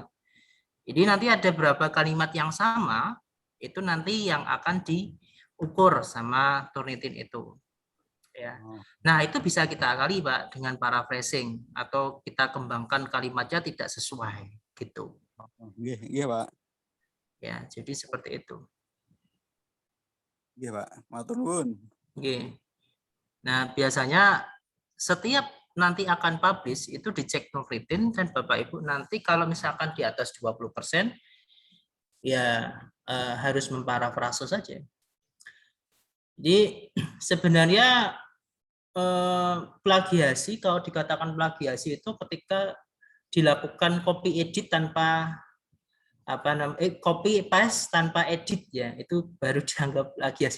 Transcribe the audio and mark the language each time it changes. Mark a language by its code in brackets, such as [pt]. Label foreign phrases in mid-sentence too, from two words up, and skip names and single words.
[id] Jadi nanti ada berapa kalimat yang sama itu nanti yang akan diukur sama Turnitin itu. Ya. Nah itu bisa kita kali Pak dengan paraphrasing atau kita kembangkan kalimatnya tidak sesuai gitu. Iya Pak. Ya jadi seperti itu. Iya Pak, [jv] matur nuwun. [id] Nah biasanya setiap nanti akan publish itu dicek Turnitin dan Bapak Ibu nanti kalau misalkan di atas 20% ya harus memparafrase saja. Jadi sebenarnya plagiasi, kalau dikatakan plagiasi itu ketika dilakukan [en] copy edit [id] tanpa [en] copy paste [id] tanpa edit ya, itu baru dianggap plagiasi.